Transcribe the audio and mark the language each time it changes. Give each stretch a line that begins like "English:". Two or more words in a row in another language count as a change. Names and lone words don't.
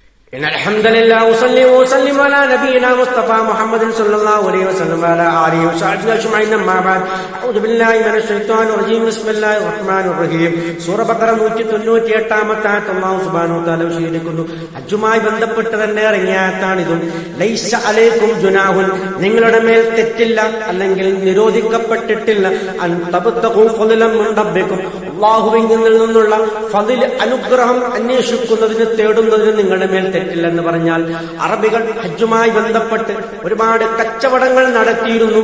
Arabic: إن الحمد لله وصلي وسلم على نبينا مصطفى محمد صلى الله عليه وسلم وعلى آله وصحبه أجمعين أما بعد أعوذ بالله من الشيطان الرجيم بسم الله الرحمن الرحيم
Malayalam: സൂറ ബഖറ 198 ആയത്ത്
Arabic: الله سبحانه وتعالى വിശദീകരിക്കുന്നു.
Malayalam: ഹജ്ജുമായി ബന്ധപ്പെട്ട് തന്നെ ഇറങ്ങിയ ആയത്താണിതും.
Arabic: ليس عليكم جناح,
Malayalam: നിങ്ങളുടെ മേൽ തെറ്റില്ല അല്ലെങ്കിൽ നിരോധിക്കപ്പെട്ടിട്ടില്ല
Arabic: أن تبتغوا فضلا من ربكم,
Malayalam: അല്ലാഹുവിൽ നിന്നുള്ള ഫളിൽ അനുഗ്രഹം അന്വേഷിക്കുന്നതിന് തേടുന്നതിന് നിങ്ങളുടെ മേൽ തെറ്റില്ലെന്ന് പറഞ്ഞാൽ, അറബികൾ ഹജ്ജുമായി ബന്ധപ്പെട്ട് ഒരുപാട് കച്ചവടങ്ങൾ നടത്തിയിരുന്നു.